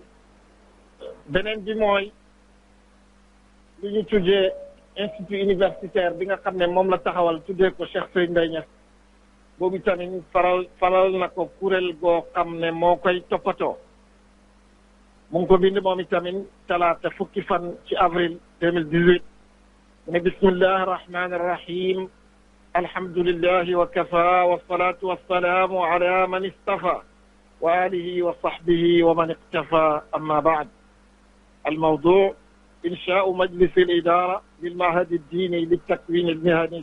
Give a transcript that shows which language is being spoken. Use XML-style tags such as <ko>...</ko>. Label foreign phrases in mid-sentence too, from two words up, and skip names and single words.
<wo>beneen bi mooy lu ñu tuddee</wo> <fr>institut universitaire</fr> <wo>bi nga xam ne moom la taxawal tuddee ko Cheikh Sëñ Mbaye Niass boobu tamit faral na ko kuréel goo xam ne moo koy toppatoo mu ngi ko bind moom itamit talaata fukki fan ci avril 2018 mu ne</wo> <ar>بسم الله الرحمن الرحيم الحمد لله وكفى والصلاة والسلام على من اصطفى وآله وصحبه ومن اقتفى أما بعد الموضوع إنشاء مجلس الإدارة للمعهد الديني للتكوين المهني</ar>